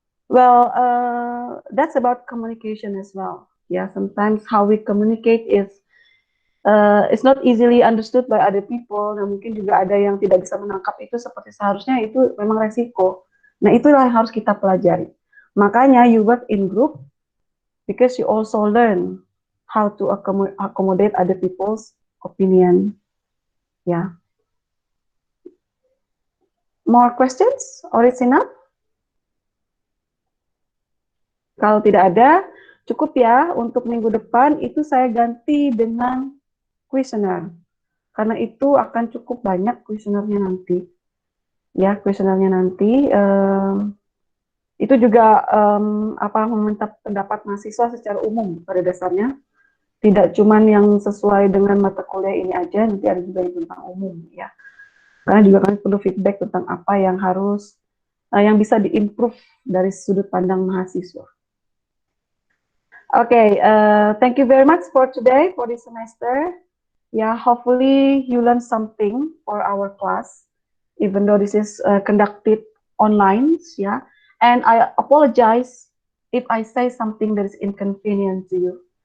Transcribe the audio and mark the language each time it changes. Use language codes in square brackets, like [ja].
[en] Well, that's about communication as well. Yeah, sometimes how we communicate is it's not easily understood by other people. [id] Nah, mungkin juga ada yang tidak bisa menangkap itu seperti seharusnya, itu memang resiko. Nah, itulah yang harus kita pelajari. [en] Makanya you work in group because you also learn how to accommodate other people's opinion. Yeah. More questions or it's enough? [id] Kalau tidak ada, cukup ya. Untuk minggu depan itu saya ganti dengan kuesioner. Karena itu akan cukup banyak kuesionernya nanti. Ya, kuesionernya nanti. Itu juga meminta pendapat mahasiswa secara umum pada dasarnya. Tidak cuma yang sesuai dengan mata kuliah ini aja, nanti ada juga yang tentang umum ya. Karena juga kami perlu feedback tentang apa yang harus, yang bisa diimprove dari sudut pandang mahasiswa. [en] Okay, thank you very much for today, for this semester. Yeah, hopefully you learn something for our class, even though this is conducted online, yeah. And I apologize if I say something that is inconvenient to you.